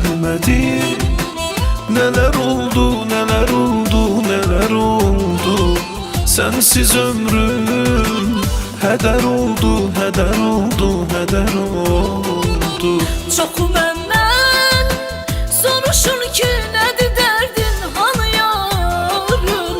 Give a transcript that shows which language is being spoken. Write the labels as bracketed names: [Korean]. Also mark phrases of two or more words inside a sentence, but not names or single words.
[Turkish] bilmedi. Neler oldu, neler oldu, neler oldu. Sensiz ömrüm heder oldu, heder oldu, heder oldu. [Azerbaijani] Çoxu məndən soruşur ki, nədir dərdin, hanı yarın?